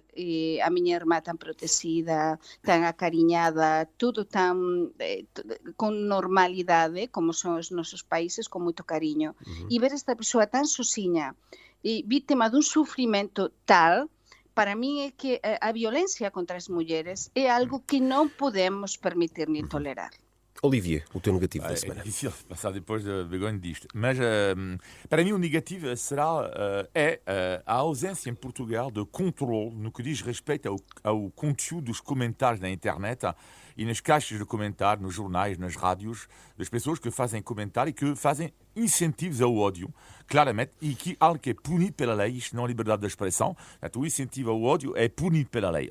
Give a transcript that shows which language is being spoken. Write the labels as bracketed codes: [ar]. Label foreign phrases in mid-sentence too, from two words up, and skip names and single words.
[gl] A miña irmá tan protegida, tan acariñada, tudo tan con normalidade, como son os nosos países, con moito cariño. E ver esta persoa tan sozinha e vítima dun sufrimento tal, para mí é que a violencia contra as mulleres é algo que non podemos permitir ni tolerar. [pt] Olivier, o teu negativo da semana. É difícil passar depois de Begonha disto, mas para mim o negativo será a ausência em Portugal de controle no que diz respeito ao conteúdo dos comentários na internet e nas caixas de comentário, nos jornais, nas rádios, das pessoas que fazem comentário e que fazem incentivos ao ódio, claramente, e que algo que é punido pela lei, isto não é liberdade de expressão, o incentivo ao ódio é punido pela lei.